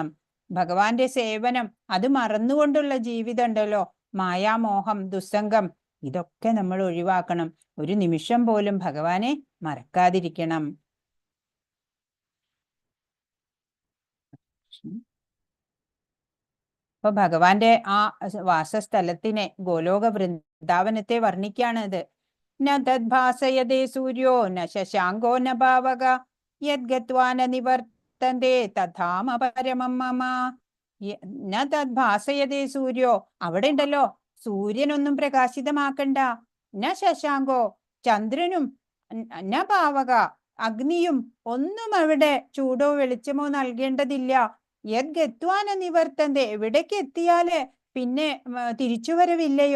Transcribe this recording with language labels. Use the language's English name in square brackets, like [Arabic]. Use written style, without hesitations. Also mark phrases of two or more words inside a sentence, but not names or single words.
[Malayalam] ഭഗവാന്റെ സേവനം അത് മറന്നുകൊണ്ടുള്ള ജീവിതം ഉണ്ടല്ലോ, മായാമോഹം, ദുസ്സംഗം ഇതൊക്കെ നമ്മൾ ഒഴിവാക്കണം. ഒരു നിമിഷം പോലും ഭഗവാനെ മറക്കാതിരിക്കണം. അപ്പൊ ഭഗവാന്റെ ആ വാസസ്ഥലത്തിനെ, ഗോലോക വൃന്ദാവനത്തെ വർണ്ണിക്കുകയാണ് ഇത്. [Sanskrit] ന തദ്ഭാസയതേ സൂര്യോ ന ശശാങ്കോ ന ഭാവക യദ്ഗത്വാ ന നിവർത്തന്തേ തഥാമ പരമം മമ. ന തദ്ഭാസയതേ സൂര്യോ, [Malayalam] അവിടെ ഉണ്ടല്ലോ സൂര്യനൊന്നും പ്രകാശിതമാക്കണ്ട. [Sanskrit] ന ശശാങ്കോ, [Malayalam] ചന്ദ്രനും [Sanskrit] ന ഭാവക, [Malayalam] അഗ്നിയും ഒന്നും അവിടെ ചൂടോ വെളിച്ചമോ നൽകേണ്ടതില്ല. [Sanskrit] യദ്ഗത്വാന നിവർത്തന്തേ, [Malayalam] എവിടേക്ക് എത്തിയാല് പിന്നെ തിരിച്ചു വരവില്ലയോ.